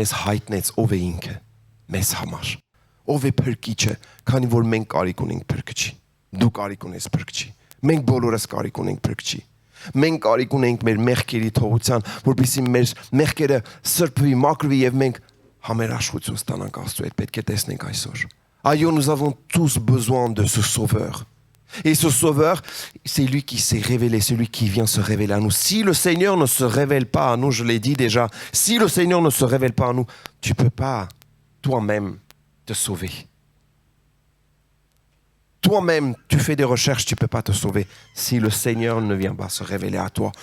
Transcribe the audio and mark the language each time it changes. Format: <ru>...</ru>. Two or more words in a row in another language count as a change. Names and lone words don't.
<hy>մեզ հայտնեց ով է ինքը մեզ համար։ Ով է փրկիչը, քանի որ մենք կարիք ունենք փրկչի։ Դու կարիք ունես փրկչի։ Մենք բոլորս կարիք ունենք փրկչի։ Մենք կարիք ունենք մեր մեղքերի թողության, որպեսզի մեր մեղքերը սրբվի, մաքրվի եւ մենք համերաշխություն ստանանք Աստծո հետ, պետք է տեսնենք այսօր։ Այո,</hy> <fr>nous avons tous besoin de ce sauveur. Et ce sauveur, c'est lui qui s'est révélé, c'est lui qui vient se révéler à nous. Si le Seigneur ne se révèle pas à nous, je l'ai dit déjà, si le Seigneur ne se révèle pas à nous, tu peux pas toi-même te sauver. Toi-même, tu fais des recherches, tu ne peux pas te sauver si le Seigneur ne vient pas se révéler à toi.</fr>